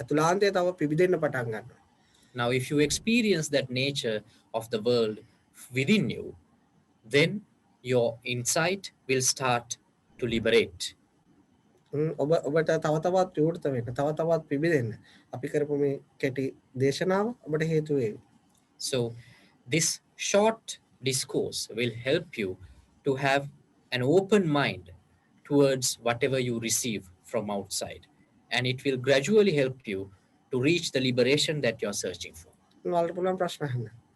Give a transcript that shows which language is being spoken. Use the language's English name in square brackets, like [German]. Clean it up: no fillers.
[Sinhala] ඇතුළාන්තේ තව පිබිදෙන්න පටන් ගන්නවා. [English] Now if you experience that nature of the world within you, then your insight will start to liberate. [Sinhala] ඔබට තව තවත් විවෘත වෙන්න, තව තවත් පිබිදෙන්න අපි කරපු මේ කෙටි දේශනාව ඔබට හේතු වේවි. [English] So this short discourse will help you to have an open mind towards whatever you receive from outside, and it will gradually help you to reach the liberation that you're searching for. [Sinhala] ඔයාලට පුළුවන් ප්‍රශ්න අහන්න.